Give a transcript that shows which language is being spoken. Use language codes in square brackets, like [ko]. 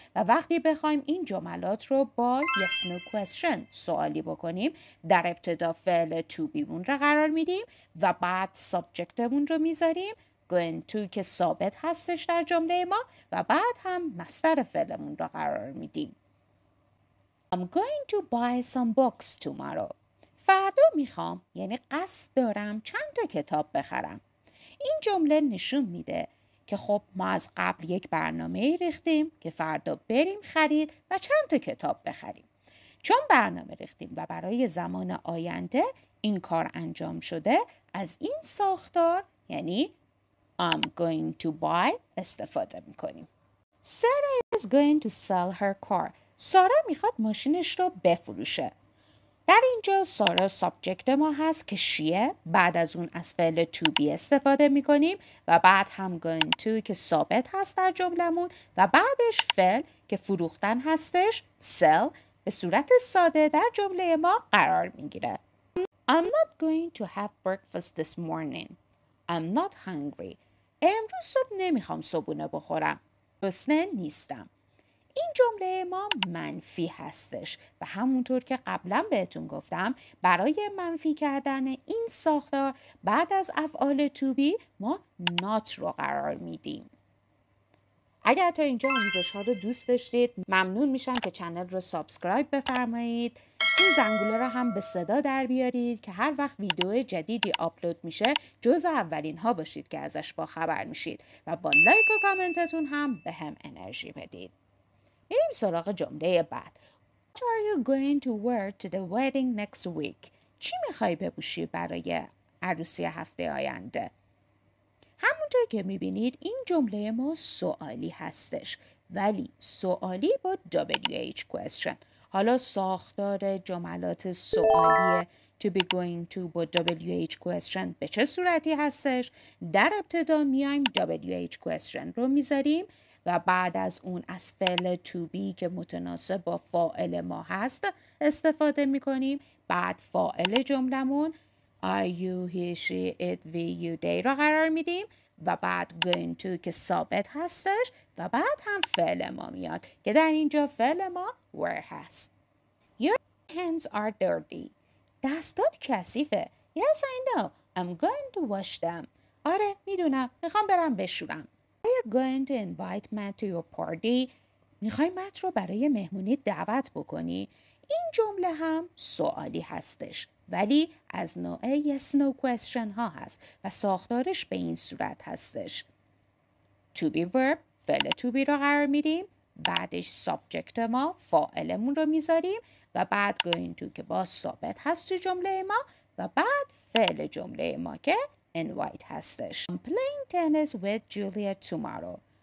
[fa] و وقتی بخوایم این جملات رو با yes no question سوالی بکنیم در ابتدا فعل to be مون رو قرار میدیم و بعد سابجکتمون رو میذاریم going to که ثابت هستش در جمله ما و بعد هم مصدر فعلمون رو قرار میدیم. [en] I'm going to buy some books tomorrow. [fa] فردا میخوام یعنی قصد دارم چند تا کتاب بخرم. این جمله نشون میده که خب ما از قبل یک برنامه ریختیم که فردا بریم خرید و چند تا کتاب بخریم. چون برنامه ریختیم و برای زمان آینده این کار انجام شده از این ساختار یعنی [en] I'm going to buy [fa] استفاده میکنیم. [en] Sarah is going to sell her car. [fa] سارا میخواد ماشینش رو بفروشه. در اینجا سارا سابجکت ما هست که شیه، بعد از اون از فعل to be استفاده میکنیم و بعد هم going to که ثابت هست در جملمون و بعدش فعل که فروختن هستش sell به صورت ساده در جمله ما قرار میگیره. [en] I'm not going to have breakfast this morning. I'm not hungry. [fa] امروز صبح نمیخوام صبحونه بخورم. گرسنه نیستم. این جمله ما منفی هستش و همونطور که قبلا بهتون گفتم برای منفی کردن این ساختار بعد از افعال to be ما not رو قرار میدیم. اگر تا اینجا آموزش ها رو دوست داشتید ممنون میشم که چنل رو سابسکرایب بفرمایید. این زنگوله رو هم به صدا در بیارید که هر وقت ویدیو جدیدی آپلود میشه جزء اولین ها باشید که ازش با خبر میشید و با لایک و کامنتتون هم به هم انرژی بدید. میریم سراغ جمله بعد. [en] What are you going to wear to the wedding next week? [fa] چی میخوای بپوشی برای عروسی هفته آینده؟ همونطور که میبینید این جمله ما سوالی هستش ولی سوالی با WH question. حالا ساختار جملات سوالی to be going to با WH question به چه صورتی هستش؟ در ابتدا میایم WH question رو میذاریم و بعد از اون از فعل to be که متناسب با فاعل ما هست استفاده میکنیم. بعد فاعل جملمون I, you, he, she, it, we, you, they را قرار میدیم و بعد going to که ثابت هستش و بعد هم فعل ما میاد که در اینجا فعل ما were هست. [en] Your hands are dirty. [fa] دستات کثیفه. [en] Yes, I know. I'm going to wash them. [fa] آره میدونم. میخوام برم بشورم. [en] Are you going to invite Matt to your party? [fa] میخوای مت رو برای مهمونی دعوت بکنی؟ این جمله هم سوالی هستش ولی از نوع yes no question ها هست و ساختارش به این صورت هستش. To be verb فعل to be رو قرار میدیم، بعدش subject ما فاعلمون رو میذاریم و بعد going to که باز ثابت هست تو جمله ما و بعد فعل جمله ما که invite هستش. [en] I'm playing tennis with Julia tomorrow.